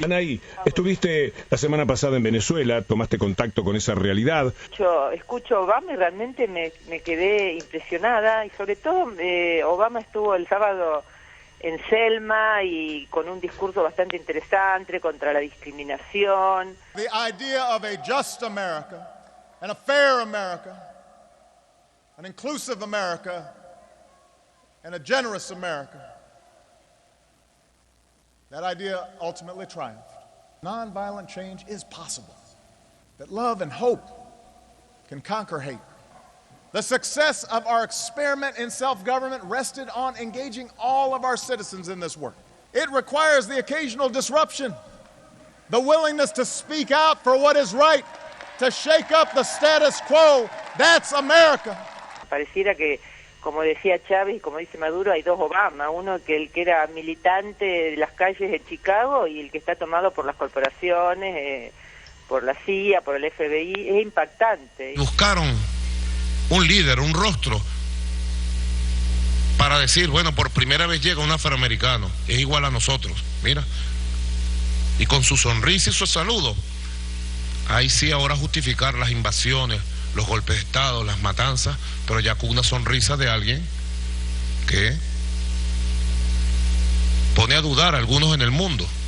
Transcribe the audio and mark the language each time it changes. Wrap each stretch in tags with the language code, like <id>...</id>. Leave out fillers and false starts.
<es>Anaí, estuviste la semana pasada en Venezuela, tomaste contacto con esa realidad. Yo escucho a Obama y realmente me quedé impresionada, y sobre todo Obama estuvo el sábado en Selma y con un discurso bastante interesante contra la discriminación.</es> <en>The idea of a just America and a fair America, an inclusive America and a generous America. That idea ultimately triumphed. Nonviolent change is possible. That love and hope can conquer hate. The success of our experiment in self-government rested on engaging all of our citizens in this work. It requires the occasional disruption, the willingness to speak out for what is right, to shake up the status quo. That's America.</en> <es>Pareciera que, como decía Chávez y como dice Maduro, hay dos Obama, uno que el que era militante de las calles de Chicago y el que está tomado por las corporaciones, por la CIA, por el FBI. Es impactante. Buscaron un líder, un rostro, para decir, bueno, por primera vez llega un afroamericano, es igual a nosotros, mira, y con su sonrisa y su saludo, ahí sí ahora justificar las invasiones, los golpes de Estado, las matanzas, pero ya con una sonrisa de alguien que pone a dudar a algunos en el mundo.</es>